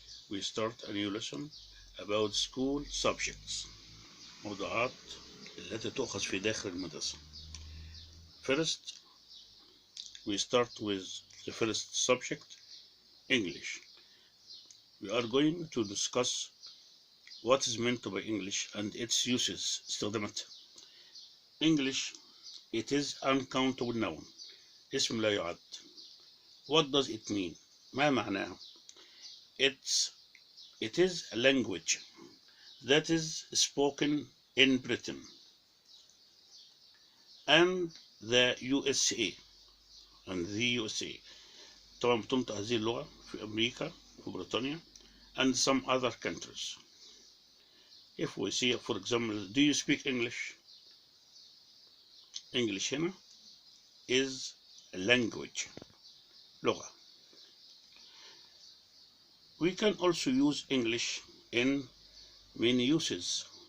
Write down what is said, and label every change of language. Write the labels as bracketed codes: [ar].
[en] We start a new lesson about school subjects. [ar] موضوعات التي تؤخذ في داخل المدرسة. [en] First, we start with the first subject, English. We are going to discuss what is meant by English and its uses. [ar] استخداماتها. [en] English, it is uncountable noun. [ar] اسم لا يعد. [en] What does it mean? [ar] ما معناها؟ [en] It is a language that is spoken in Britain and the USA. [ar] طبعا بتنطق هذه اللغة في أمريكا وبريطانيا [en] and some other countries. If we see, for example, do you speak English? English [ar] هنا [en] is a language, [ar] لغة. [en] We can also use English in many uses.